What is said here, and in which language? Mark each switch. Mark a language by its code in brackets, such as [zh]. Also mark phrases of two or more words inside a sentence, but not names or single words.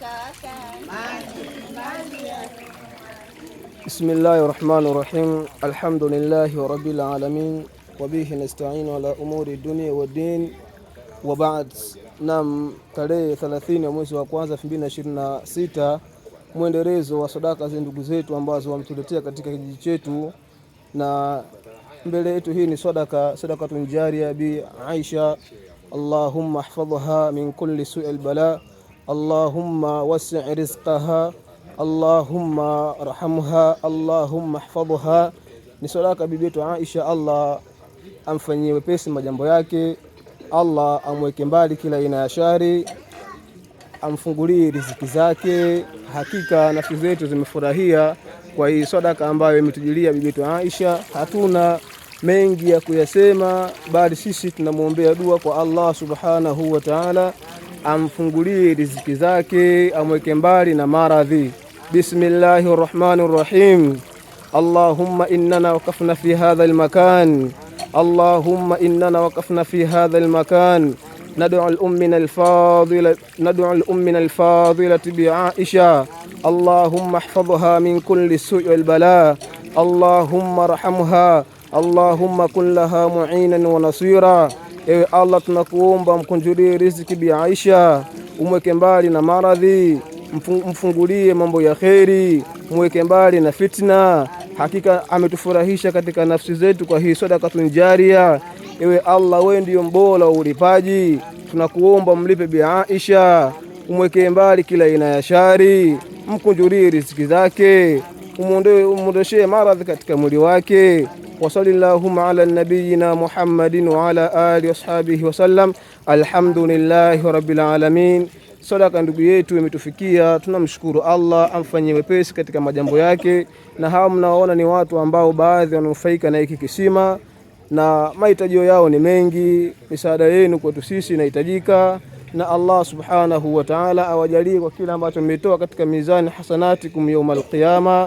[ar] بسم الله الرحمن الرحيم. الحمد لله رب العالمين وبه نستعين على أمور الدنيا والدين وبعد. [sw] Nam, tarehe 30 ya mwezi wa kwanza 2026, mwendelezo wa sadaka za ndugu zetu ambazo wametuletea katika kijiji chetu, na mbele yetu hii ni [ar] صدقة جارية [sw] bi Aisha. [ar] اللهم احفظها من كل سوء البلاء، اللهم وسع رزقها، اللهم ارحمها، اللهم احفظها. [sw] Ni sadaka bibi yetu Aisha, Allah amfanyie wepesi majambo yake, Allah amweke mbali kila aina ya shari, amfungulie riziki zake. Hakika nafsi zetu zimefurahia kwa hii sadaka ambayo imetujilia bibi yetu Aisha. Hatuna mengi ya kuyasema, bali sisi tunamwombea dua kwa Allah [ar] سبحانه وتعالى, [sw] amfungulie riziki zake, amweke mbali na maradhi. [ar] بسم الله الرحمن الرحيم. اللهم إننا وقفنا في هذا المكان، اللهم إننا وقفنا في هذا المكان ندعو الأمنا الفاضلة بعائشة. اللهم احفظها من كل سوء والبلاء، اللهم ارحمها، اللهم كن لها معينا ونصيرا. [sw] Ewe Allah, tunakuomba mkunjulie riziki bi Aisha, umweke mbali na maradhi, mfungulie mambo ya kheri, mweke mbali na fitna. Hakika ametufurahisha katika nafsi zetu kwa hii [ar] صدقة جارية. [sw] Ewe Allah, wewe ndio mbora wa ulipaji, tunakuomba mlipe bi Aisha, umweke mbali kila aina ya shari, mkunjulie riziki zake, umondoshe maradhi katika mwili wake. [ar] وصلى الله على نبينا محمد وعلى آله وصحبه وسلم. الحمد لله رب العالمين. [sw] Sadaka ndugu yetu imetufikia, tunamshukuru Allah, amfanyie wepesi katika majambo yake. Na hao mnaoona ni watu ambao baadhi wananufaika na hiki kisima, na mahitaji yao ni mengi. Misaada yenu kwetu sisi inahitajika, na Allah [ar] سبحانه وتعالى [sw] awajalie kwa kila ambacho mmetoa katika [ar] ميزان حسناتكم يوم القيامة.